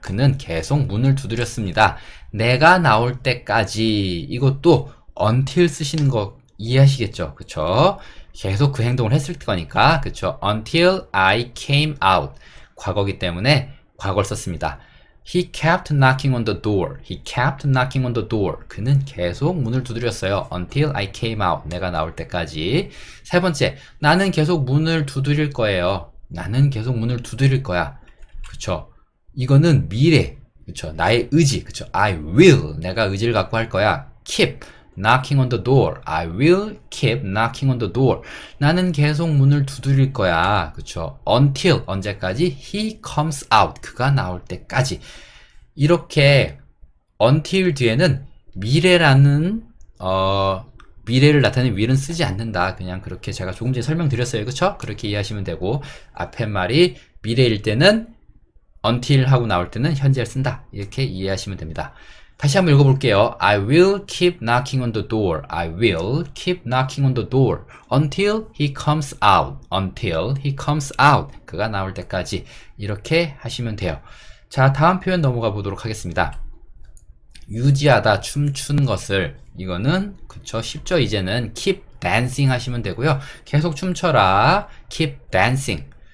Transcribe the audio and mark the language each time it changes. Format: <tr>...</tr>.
<ko>그는 계속 문을 두드렸습니다. 내가 나올 때까지 이것도 until 쓰시는 거 이해하시겠죠? 그쵸? 계속 그 행동을 했을 거니까 그쵸?</ko> <en>Until I came out</en> <ko>과거기 때문에 과거를 썼습니다.</ko> <en>He kept knocking on the door. He kept knocking on the door.</en> <ko>그는 계속 문을 두드렸어요.</ko> <en>Until I came out.</en> <ko>내가 나올 때까지. 세 번째, 나는 계속 문을 두드릴 거예요. 나는 계속 문을 두드릴 거야. 그쵸? 이거는 미래. 그쵸? 나의 의지. 그쵸?</ko> <en>I will.</en> <ko>내가 의지를 갖고 할 거야.</ko> <en>Keep knocking on the door. I will keep knocking on the door.</en> <ko>나는 계속 문을 두드릴 거야. 그쵸?</ko> <en>Until.</en> <ko>언제까지?</ko> <en>He comes out.</en> <ko>그가 나올 때까지. 이렇게 until 뒤에는 미래라는 미래를 나타내는 will은 쓰지 않는다. 그냥 그렇게 제가 조금 전에 설명드렸어요. 그쵸? 그렇게 이해하시면 되고 앞에 말이 미래일 때는 until 하고 나올 때는 현재를 쓴다. 이렇게 이해하시면 됩니다. 다시 한번 읽어볼게요.</ko> <en>I will keep knocking on the door. I will keep knocking on the door until he comes out. Until he comes out.</en> <ko>그가 나올 때까지 이렇게 하시면 돼요. 자, 다음 표현 넘어가 보도록 하겠습니다. 유지하다, 춤추는 것을 이거는 그쵸 쉽죠. 이제는</ko> <en>keep dancing</en> <ko>하시면 되고요. 계속 춤춰라. keep dancing.</ko>